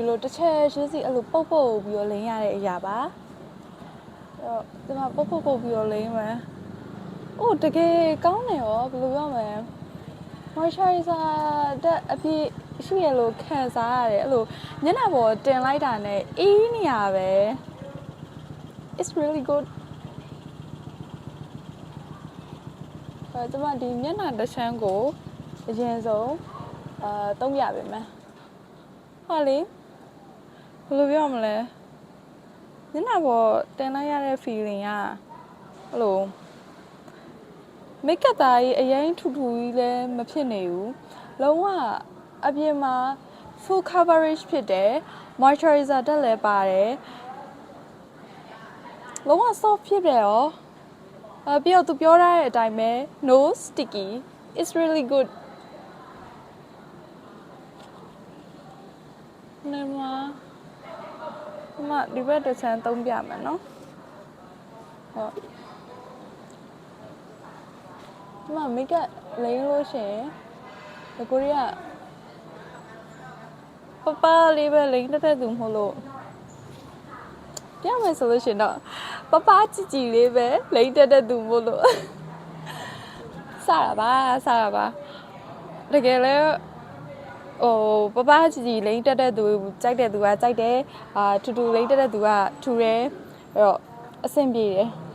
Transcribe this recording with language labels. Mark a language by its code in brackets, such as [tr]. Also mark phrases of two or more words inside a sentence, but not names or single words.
[my] လိုတစ်ချက်ရှင်းစီအဲ့လိုပုတ်ပြီးတော့လိမ်ရတဲ့အရာပါအဲ့တော့ဒီမှာပုတ်ပြီးတော့လိမ်မယ်အိုးတကယ်ကောင်းတယ်ရောဘယ်လိုပြောမလဲ moisturizer တဲ့အပြည့်ရှိရလို့ခံစားရတယ်အဲ့လိုမျက်နှာပေါ်တင်လိုက်တာနဲ့အေးနေရပဲ [en] it's really good [my] ကျွန်မဒီမျက်နှာတစ်ချမ်းကိုအရင်ဆုံးသုံးရပါမယ်ဟောလေဘယ်လိုပြောမလဲမျက်နှာပေါ်တင်လိုက်ရတဲ့ feeling ကအဲ့လိုမိတ်ကပ်သားကြီးအရင်ထူကြီးလည်းမဖြစ်နေဘူးလုံးဝအပြင်မှာ [en] full coverage [my] ဖြစ်တယ် moisturizer တက်လည်းပါတယ် လုံးဝ soft ဖြစ်တယ်ရောပြီးတော့သူပြောထားတဲ့အတိုင်းပဲ [en] no sticky it's really good [my] နေမှာဒီဘက်တစ်ချမ်းသုံးပြမယ်နော်ဟုတ်ဒီမှာ [en] make up [my] လိမ့်လို့ရှင်ကိုရီးယား ပလေးပဲလိမ့်တဲ့သူမဟုတ်လို့ပြမယ်ဆိုလို့ရှင်တော့ပကြည်လေးပဲလိမ့်တဲ့သူမဟုတ်လို့စတာပါတကယ်လဲပကြည်လိမ့်တဲ့သူကြိုက်တဲ့သူကကြိုက်တယ်ထူလိမ့်တဲ့သူကထူတယ်အဲ့တော့အဆင်ပြေတယ်